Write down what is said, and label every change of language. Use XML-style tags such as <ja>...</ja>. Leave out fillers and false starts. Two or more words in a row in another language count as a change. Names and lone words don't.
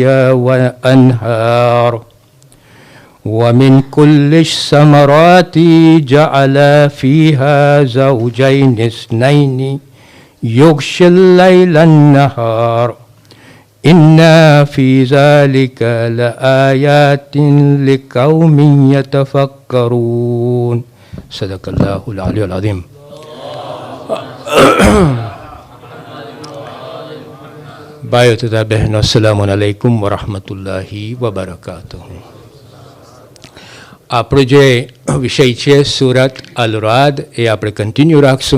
<ar>وأنهار ومن كل الثمرات جعل فيها زوجين اثنين يغشي الليل النهار إن في ذلك لآيات لقوم يتفكرون صدق الله العلي العظيم.</ar> <gu>ભાઈઓ તથા બહેનો,</gu> <ar>السلام عليكم ورحمة الله وبركاته.</ar> <gu>આપણો જે વિષય છે સુરત અલ રાદ એ આપણે કન્ટિન્યુ રાખશું.</gu>